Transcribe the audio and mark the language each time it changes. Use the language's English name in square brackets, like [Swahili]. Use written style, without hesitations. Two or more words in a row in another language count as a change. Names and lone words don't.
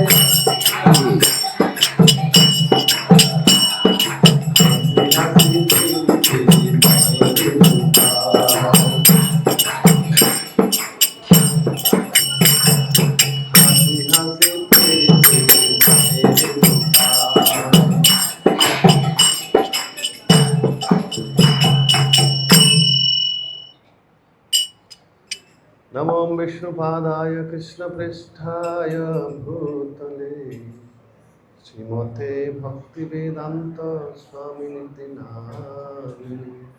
[Bangla] হাসি হাসি ফিরি ফিরি মাইরি হাসি হাসি ফিরি ফিরি মাইরি। [Sanskrit] नमो विष्णुपादाय कृष्णप्रेष्ठाय भूतले श्रीमते भक्तिवेदांत स्वामिनिति नामिने।